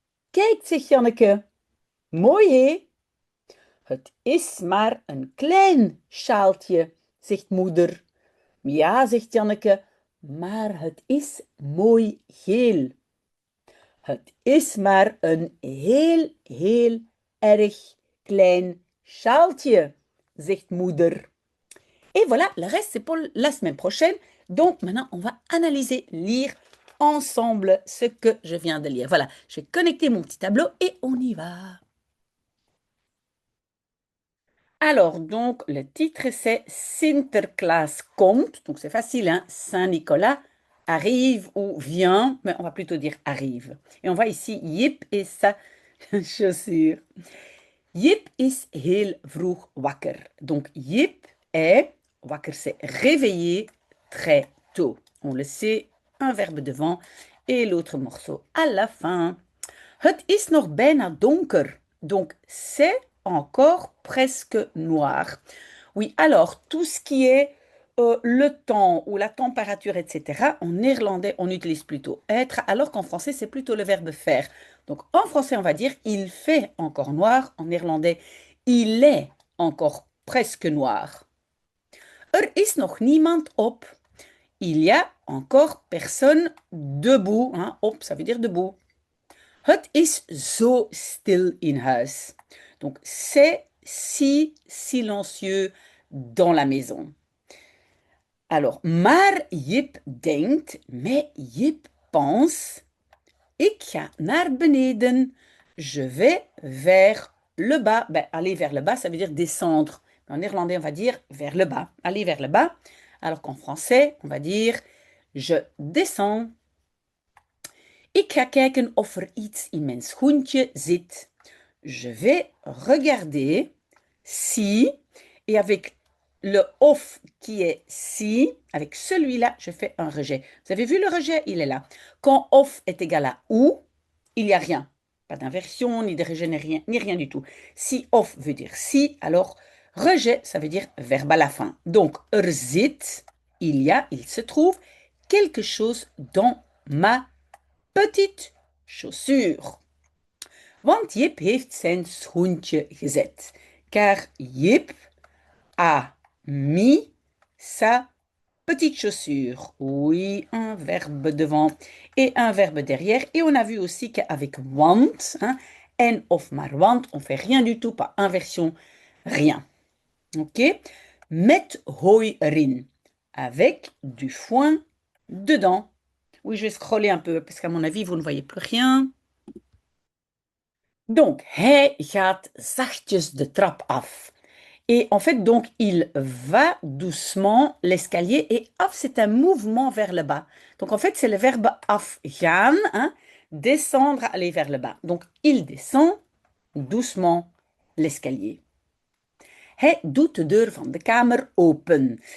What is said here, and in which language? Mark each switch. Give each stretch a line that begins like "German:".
Dutch: Kijk, zegt Janneke. Mooi, hé? Het is maar een klein sjaaltje, zegt moeder. Ja, zegt Janneke, maar het is mooi geel. Het is maar een heel erg klein sjaaltje, zegt moeder.
French: Et voilà, le reste, c'est pour la semaine prochaine. Donc maintenant, on va analyser, lire ensemble ce que je viens de lire. Voilà, je vais connecter mon petit tableau et on y va. Alors, donc, le titre, c'est
Dutch: Sinterklaas komt.
French: Donc, c'est facile, hein? Saint-Nicolas arrive ou vient, mais on va plutôt dire arrive. Et on voit ici Jip et sa chaussure.
Dutch: Jip is heel vroeg wakker.
French: Donc, Jip est wakker, c'est réveillé très tôt. On le sait, un verbe devant et l'autre morceau à la fin.
Dutch: Het is nog bijna donker.
French: Donc, c'est encore presque noir. Oui, alors, tout ce qui est le temps ou la température, etc., en néerlandais, on utilise plutôt être, alors qu'en français, c'est plutôt le verbe faire. Donc, en français, on va dire il fait encore noir. En néerlandais, il est encore presque noir.
Dutch: Er is nog niemand op.
French: Il y a encore personne debout. Hein. Op, ça veut dire debout.
Dutch: Het is zo stil in huis.
French: Donc, c'est si silencieux dans la maison.
Dutch: Alors, maar Jip denkt,
French: mais Jip pense,
Dutch: ik ga naar beneden.
French: Je vais vers le bas. Ben, aller vers le bas, ça veut dire descendre. En néerlandais, on va dire vers le bas. Aller vers le bas. Alors qu'en français, on va dire je descends.
Dutch: Ik ga kijken of er iets in mijn schoentje zit.
French: Je vais regarder si, et avec le of qui est si, avec celui-là, je fais un rejet. Vous avez vu le rejet? Il est là. Quand of est égal à ou, il n'y a rien. Pas d'inversion, ni de rejet, ni rien du tout. Si of veut dire si, alors rejet, ça veut dire verbe à la fin. Donc, er zit, il y a, il se trouve, quelque chose dans ma petite chaussure.
Dutch: Want Jip heeft zijn schoentje gezet.
French: Car Jip a mis sa petite chaussure. Oui, un verbe devant et un verbe derrière. Et on a vu aussi qu'avec want, hein, en of maar want, on fait rien du tout, pas inversion, rien. Ok?
Dutch: Met hooi erin.
French: Avec du foin dedans. Oui, je vais scroller un peu parce qu'à mon avis, vous ne voyez plus rien.
Dutch: Donc, hij gaat zachtjes de trap af.
French: Et en fait, donc, il va doucement l'escalier. Et af, c'est un mouvement vers le bas. Donc, en fait, c'est le verbe afgaan, hein, descendre, aller vers le bas. Donc, il descend doucement l'escalier.
Dutch: Hij doet de deur van de kamer open.